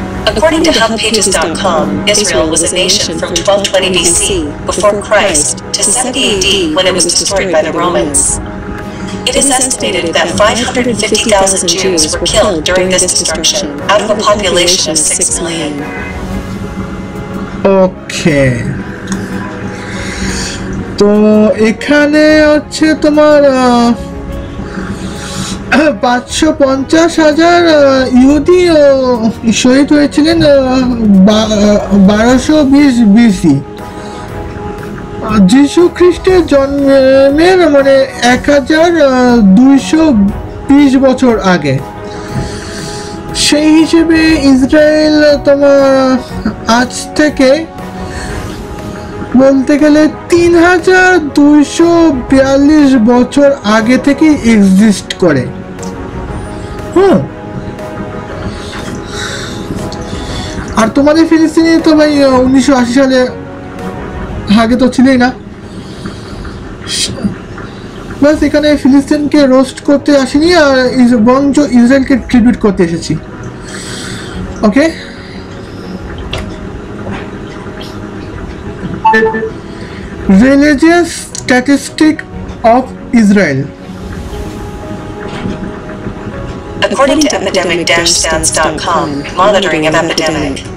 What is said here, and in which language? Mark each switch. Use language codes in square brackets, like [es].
[en] According to HubPages.com, Israel was a nation from 1220 BC, before Christ, to 70 AD when it was destroyed by the Romans. It is estimated that 550,000 Jews were killed during this destruction, out of a population of 6 million. Okay. [bn] তো এখানে হচ্ছে তোমার 550,000 ইহুদি শহীদ হয়েছিলেন 1220 BC। যীশু খ্রিস্টের জন্মের মানে 1220 বছর আগে। সেই হিসেবে ইসরায়েল তোমার আজ থেকে বলতে গেলে 3242 বছর আগে থেকে এক্সিস্ট করে। আর তোমাদের ফিলিস্তিনি তো ভাই 1980 সালে আগে তো ছিলই না। বাস এখানে ফিলিস্তিনকে রোস্ট করতে আসিনি, আর বরঞ্চ ইসরায়েলকে ট্রিবিউট করতে এসেছি। [en] Okay, religious statistic of Israel. According to epidemic-stats.com, monitoring of epidemic.